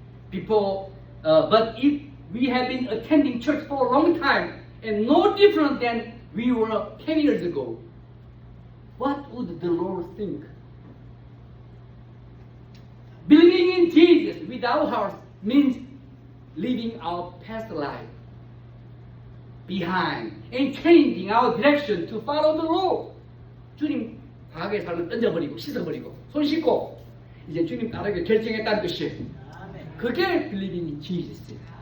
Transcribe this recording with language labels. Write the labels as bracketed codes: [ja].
[en] Before, but if we have been attending church for a long time and no different than we were 10 years ago, what would the Lord think? Believing in Jesus with our hearts means leaving our past life behind and changing our direction to follow the Lord. [ko] 주님 과거의 삶을 던져버리고 씻어버리고 손 씻고 이제 주님 따르기를 결정했다는 뜻이에요. 그게 [en] believing in Jesus.